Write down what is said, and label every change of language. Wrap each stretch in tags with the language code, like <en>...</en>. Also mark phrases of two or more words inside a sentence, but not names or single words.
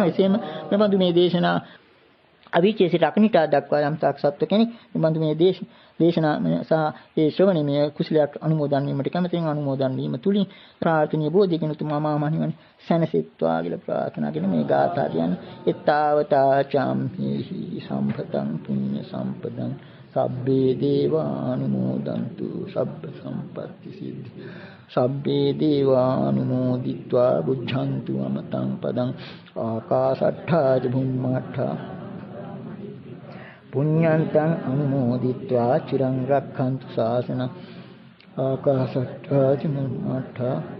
<si>එසේම මෙබඳු මේ දේශනා අවීචයේ සිට අකනිටා දක්වා යම් තාක් සත්ව කෙනෙක් මෙබඳු මේ දේශනා සහ ඒ ශ්‍රවණීය කුසලයක් අනුමෝදන් වීමට කැමැතින් අනුමෝදන් වීම තුලින් ප්‍රාර්ථනීය බෝධිගෙන තුමා මහණියන් සැනසෙත්වා කියලා ප්‍රාර්ථනා කරන මේ ගාථා කියන්නේ</si> <pi>එත්තාවතා චම්හි සම්පතං පුඤ්ඤ සම්පදං සබ්බේ දේවානුමෝදන්තු සබ්බ සම්පත්ති සිද්ධි සබ්බේ දේවානුමෝදිत्वा බුද්ධන්තු අමතං පදං ආකාශට්ඨා චුම්මට්ඨා පුඤ්ඤන්තං අනුමෝදිत्वा චිරං රක්ඛන්තු ශාසනං ආකාශට්ඨා චුම්මට්ඨා</pi>